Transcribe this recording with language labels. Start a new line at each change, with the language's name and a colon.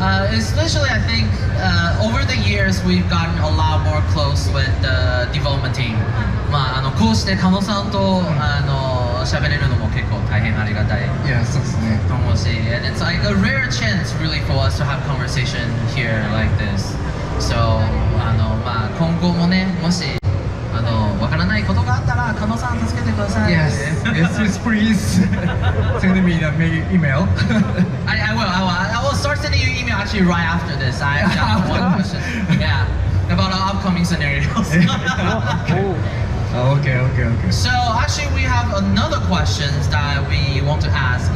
English: Especially, I think, over the years, we've gotten a lot more close with the development team.
Japanese: こうして加納さんと喋れるのも結構大変ありがたい。 Yeah, そうですね。と思うし、
English: and it's like a rare chance really for us to have conversation here like this.
Japanese: So, 今後もね、もしわからないことがあったら加納さん助けてください。
English: Yes, yes, please send me the email. I will start sending you email actually right after this. I have one question. Yeah, about our upcoming scenarios. Okay. So actually, we have another question that we want to ask.